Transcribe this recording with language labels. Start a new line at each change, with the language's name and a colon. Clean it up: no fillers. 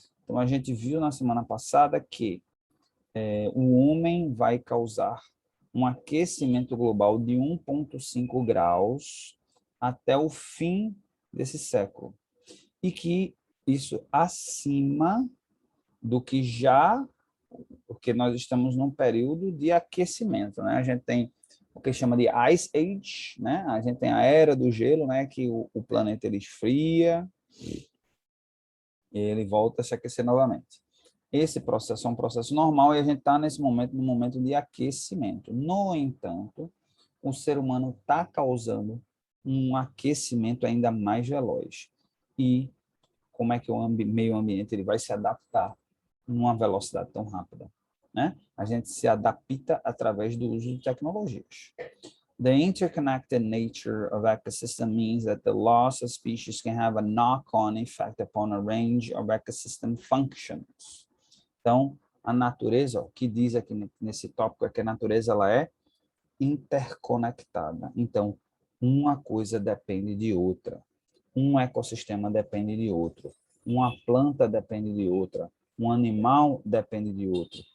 Portuguese: Então, a gente viu na semana passada que o homem vai causar um aquecimento global de 1,5 graus até o fim desse século. E que isso acima do que já, porque nós estamos num período de aquecimento, né? A gente tem o que chama de Ice Age, né? A gente tem a Era do Gelo, né? Que o planeta ele esfria e ele volta a se aquecer novamente. Esse processo é um processo normal e a gente está nesse momento, no momento de aquecimento. No entanto, o ser humano está causando um aquecimento ainda mais veloz. E como é que o meio ambiente ele vai se adaptar numa velocidade tão rápida, né? A gente se adapta através do uso de tecnologias.
English: The interconnected nature of ecosystem means that the loss of species can have a knock-on effect upon a range of ecosystem functions.
Portuguese: Então, a natureza, o que diz aqui nesse tópico é que a natureza ela é interconectada. Então, uma coisa depende de outra. Um ecossistema depende de outro. Uma planta depende de outra. Um animal depende de outro.